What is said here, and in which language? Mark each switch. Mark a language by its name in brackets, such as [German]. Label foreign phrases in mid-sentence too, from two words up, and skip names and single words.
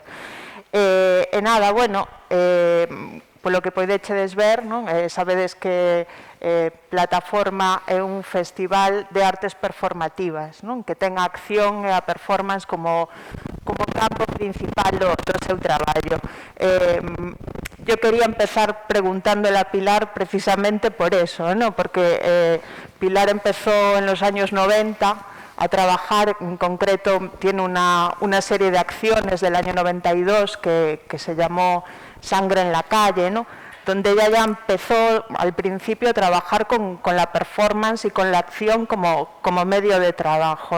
[Galician] E nada, bueno, polo que podechedes ver, sabedes que Plataforma é un festival de artes performativas, que ten a acción e a performance como campo principal do seu traballo. [Spanish] Yo quería empezar preguntándole a Pilar precisamente por eso, porque Pilar empezó en los años 90 a trabajar, en concreto tiene una serie de acciones del año 92 que se llamó Sangre en la calle, donde ella ya empezó al principio a trabajar con la performance y con la acción como medio de trabajo.